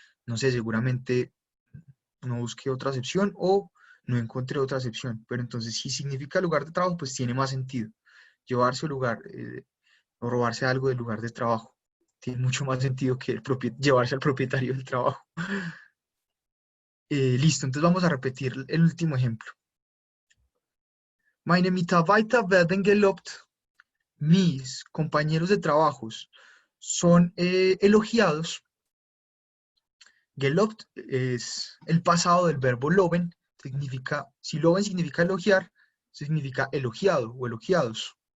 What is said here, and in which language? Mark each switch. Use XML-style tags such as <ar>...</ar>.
<es>No sé, seguramente no busqué otra acepción o no encontré otra acepción, pero entonces si significa lugar de trabajo, pues tiene más sentido. Llevarse al lugar o robarse algo del lugar de trabajo. Tiene mucho más sentido que llevarse al propietario del trabajo. Listo, entonces vamos a repetir el último ejemplo.</es> <de>Meine Mitarbeiter werden gelobt.</de> <es>Mis compañeros de trabajos son elogiados. Gelobt es el pasado del verbo loben. Significa, si loben significa elogiar, significa elogiado o elogiados.</es>